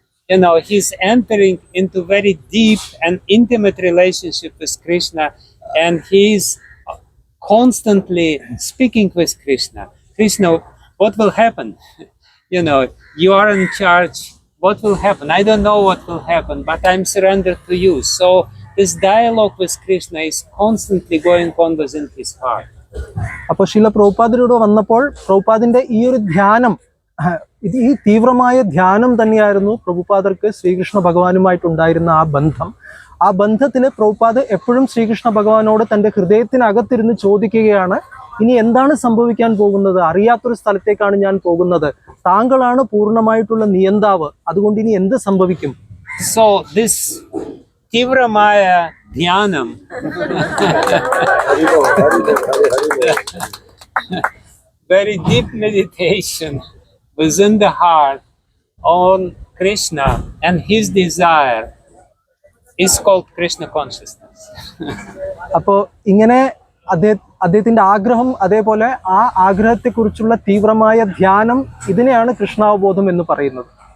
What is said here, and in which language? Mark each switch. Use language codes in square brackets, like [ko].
[en] You know, he's entering into very deep and intimate relationship with Krishna, and he's constantly speaking with Krishna. Krishna, what will happen? You know, you are in charge. What will happen? I don't know what will happen, but I'm surrendered to you. So this dialogue with Krishna is constantly going on within his heart. [ml] അപ്പോൾ ശീല പ്രഭുപാദിലൂടെ വന്നപ്പോൾ പ്രഭുപാദിന്റെ ഈ ഒരു ധ്യാനം, ഈ തീവ്രമായ ധ്യാനം തന്നെയായിരുന്നു പ്രഭുപാദർക്ക് ശ്രീകൃഷ്ണ ഭഗവാനുമായിട്ടുണ്ടായിരുന്ന ആ ബന്ധം. ആ ബന്ധത്തിൽ പ്രഭുപാദ് എപ്പോഴും ശ്രീകൃഷ്ണ ഭഗവാനോട് തൻ്റെ ഹൃദയത്തിനകത്തിരുന്ന് ചോദിക്കുകയാണ്, ഇനി എന്താണ് സംഭവിക്കാൻ പോകുന്നത്, അറിയാത്തൊരു സ്ഥലത്തേക്കാണ് ഞാൻ പോകുന്നത്, താങ്കളാണ് പൂർണ്ണമായിട്ടുള്ള നിയന്താവ്, അതുകൊണ്ട് ഇനി എന്ത് സംഭവിക്കും. [en] So this [ml] Tivramaya Dhyanam [en] very deep meditation within the heart on Krishna and his desire is called Krishna consciousness. [ml] അപ്പോൾ ഇങ്ങനെ അദ്ദേഹത്തിന്റെ ആഗ്രഹം, അതേപോലെ ആ ആഗ്രഹത്തെക്കുറിച്ചുള്ള തീവ്രമായ ധ്യാനം, ഇതിനെയാണ് കൃഷ്ണാവബോധം എന്ന് പറയുന്നത്.